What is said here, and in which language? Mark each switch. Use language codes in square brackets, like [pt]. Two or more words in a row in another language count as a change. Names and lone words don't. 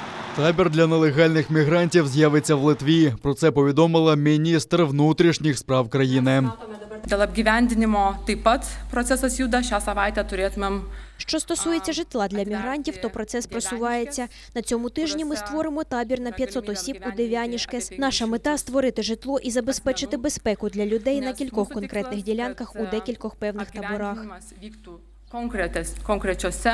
[uk] Табір для нелегальних мігрантів з'явиться в Литві. Про це повідомила міністр внутрішніх справ країни. [lt] Dėl apgyvendinimo taip pat procesas juda. Šią savaitę turėtumėm. [uk] Що стосується житла для мігрантів, то процес просувається. На цьому тижні ми створимо табір на 500 осіб у Дев'янішкес. Наша мета – створити житло і забезпечити безпеку для людей на кількох конкретних ділянках у декількох певних таборах. [lt] Konkrečiose.